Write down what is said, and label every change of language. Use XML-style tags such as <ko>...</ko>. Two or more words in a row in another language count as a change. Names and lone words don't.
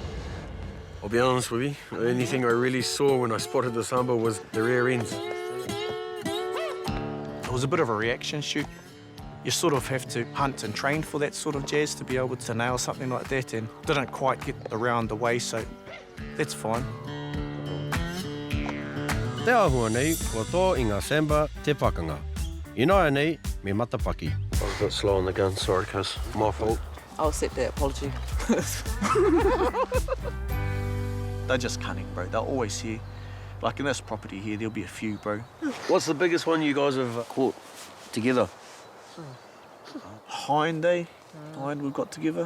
<en>I'll be honest with you, the only thing I really saw when I spotted the sambar was the rear ends. It was a bit of a reaction shoot. You sort of have to hunt and train for that sort of jazz to be able to nail something like that, and didn't quite get around the way, so that's fine.</en> <mi>Te ahua nei, kua tō I ngā sambar te pakanga. Ināia nei, me matapaki.</mi> <en>I was a bit slow on the gun, sorry, cuz. My fault. I'll accept that apology. They're just cunning, bro. They're always here. Like in this property here, there'll be a few, bro. What's the biggest one you guys have caught together? Hind, eh? Hind we've got together.</en>